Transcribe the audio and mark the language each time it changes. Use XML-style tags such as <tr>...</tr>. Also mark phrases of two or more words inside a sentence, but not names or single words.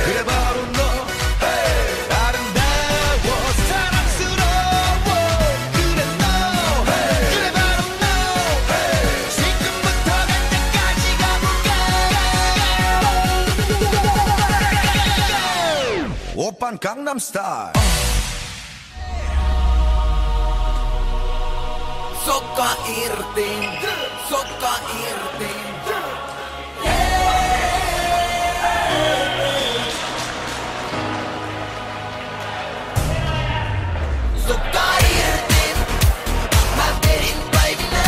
<ko>그래 바로 너 hey. 아름다워 사랑스러워 그래 너 hey. 그래 바로 너 hey. 지금부터 갈 때까지 가볼까 오빤 강남 스타일</ko> <fi>Sokka irti, sokka irti. Sokka irti, mä vedin päiville.</fi>